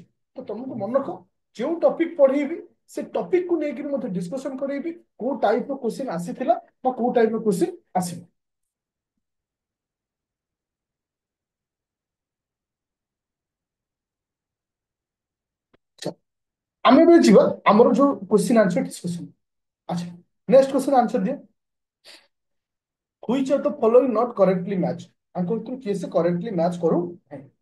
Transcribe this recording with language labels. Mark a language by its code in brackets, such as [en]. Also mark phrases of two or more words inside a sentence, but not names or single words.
[or] ତ ତମକୁ ମନେ ରଖ ଯେଉଁ ଟପିକ ପଢେଇବି ସେ ଟପିକକୁ ନେଇକି ମଧ୍ୟ ଡିସ୍କସନ କରେଇବି, କୋଉ ଟାଇପ ର କ୍ୱେଶ୍ଚିନ୍ ଆସିଥିଲା ବା କୋଉ ଟାଇପ ର କ୍ୱେଶ୍ଚିନ୍ ଆସିବ। ଆଚ୍ଛା, ଆମେ ଏବେ ଯିବା ଆମର ଯୋଉ [en] question answer discussion. [or] ଆଚ୍ଛା, [en] next question answer [or] ଦିଅ। [en] Which of the following not correctly match? [or] ଆଙ୍କ ଭିତରୁ କିଏ ସେ [en] correctly match [or] କରୁ ନାହିଁ।